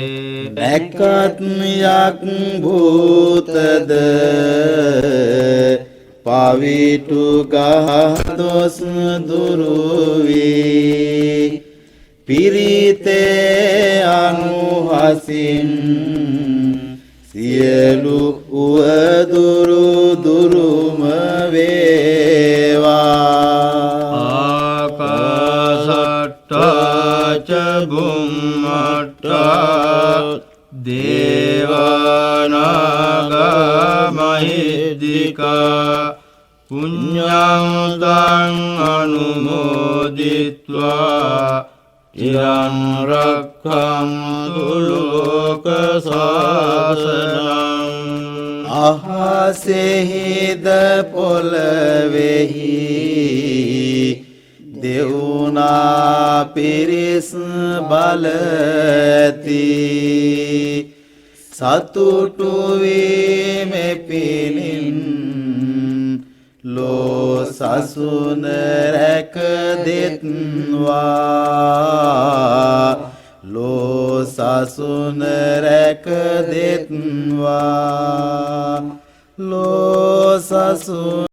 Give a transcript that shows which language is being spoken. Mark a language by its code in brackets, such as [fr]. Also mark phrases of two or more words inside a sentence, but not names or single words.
[si] නැකත් යක් භූතද පවිටු ගහදොස් දුරුවී පිරිතේ අනුහසින් සියලු උවදුරු දුරුම වේවා [pi] ආකාශට්ටා ච බුම්මට්ටා දේවානාගා මහිද්దికා පුඤ්ඤං තං අනුමෝදිත්වා චිරං රක්ඛන්තු ලෝක සාසනං [si] අහසෙහිද පොළවෙහි දෙවුනා පිරිස් බලති සතුටු වීමේ පිණින් ලෝ සසුන රැක දෙත්වා ලෝ සසුන රැක දෙත්වා ලෝ සසුන